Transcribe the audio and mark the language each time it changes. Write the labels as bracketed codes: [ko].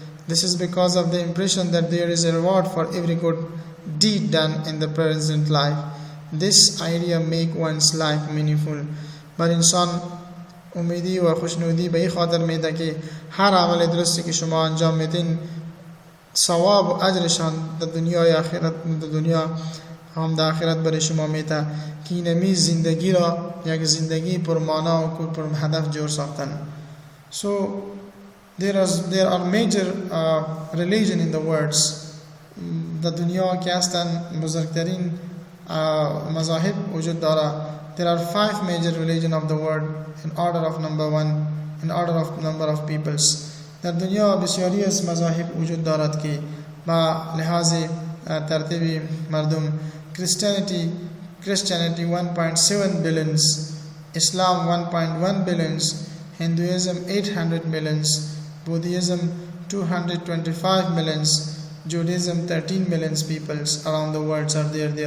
[en] This is because of the impression that there is a reward for every good deed done in the present life. This idea makes one's life meaningful. [fa] بر انسان امیدی و خوشنودی به این خاطر میده که هر عمل درستی که شما انجام میدین ثواب و اجرشان در دنیای آخرت، در دنیا هم در آخرت برای شما میده که اینمی زندگی را یک زندگی پرمانا و پر هدف جور ساختن. [en] So there are major religion in the world. [fa] در دنیا که هستن بزرگترین مذاهب وجود داره. [en] There are 5 major religion of the world in order of number 1, in order of number of peoples. [fa] در دنیا بسیاری از مذاهب وجود دارد که با لحاظ ترتیب مردم [en] Christianity 1.7 billions, Islam 1.1 billions, Hinduism 800 millions, Buddhism 225 millions, Judaism 13 millions peoples around the world are there.